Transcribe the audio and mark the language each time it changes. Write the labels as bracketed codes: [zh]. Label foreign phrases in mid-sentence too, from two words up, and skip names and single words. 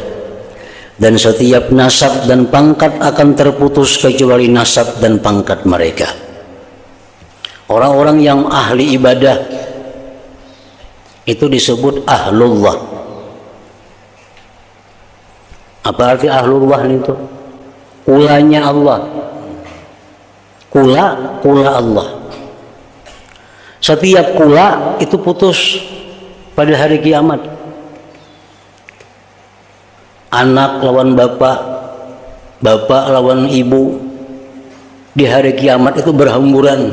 [id] Dan setiap nasab dan pangkat akan terputus kecuali nasab dan pangkat mereka. Orang-orang yang ahli ibadah itu disebut ahlullah. Apa arti ahlullah itu? [bjn] Kulanya Allah. Kula Allah. [id] Setiap kula itu putus pada hari kiamat. Anak lawan bapak, bapak lawan ibu, di hari kiamat itu berhamburan.